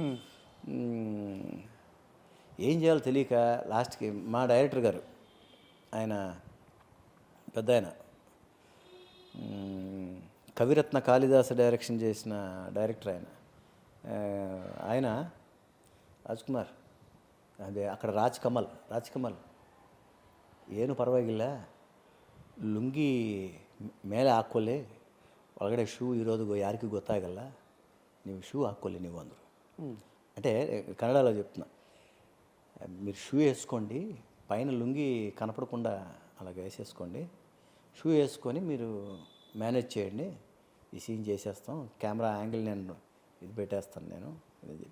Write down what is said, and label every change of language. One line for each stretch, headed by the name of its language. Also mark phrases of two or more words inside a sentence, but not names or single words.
Telugu: ఏం చేయాలో తెలియక లాస్ట్కి మా డైరెక్టర్ గారు, ఆయన పెద్ద ఆయన, కవిరత్న కాళిదాస డైరెక్షన్ చేసిన డైరెక్టర్ ఆయన
Kannada: ರಾಜ್ ಕುಮಾರ್ ಅದೇ ಆ ಕಡೆ ರಾಜ್ ಕಮಲ್ ಏನು ಪರವಾಗಿಲ್ಲ, ಲುಂಗಿ ಮೇಲೆ ಹಾಕ್ಕೊಳ್ಳಿ, ಒಳಗಡೆ ಶೂ ಇರೋದು ಯಾರಿಗೂ ಗೊತ್ತಾಗಲ್ಲ, ನೀವು ಶೂ ಹಾಕ್ಕೊಳ್ಳಿ ನೀವು ಅಂದರು.
Telugu: అంటే కన్నడలో చెప్తున్నా, మీరు షూ వేసుకోండి, పైన లుంగి కనపడకుండా అలాగ వేసేసుకోండి, షూ వేసుకొని మీరు మేనేజ్ చేయండి, ఈ సీన్ చేసేస్తాం, కెమెరా యాంగిల్ నేను ఇది పెట్టేస్తాను నేను అని చెప్పి.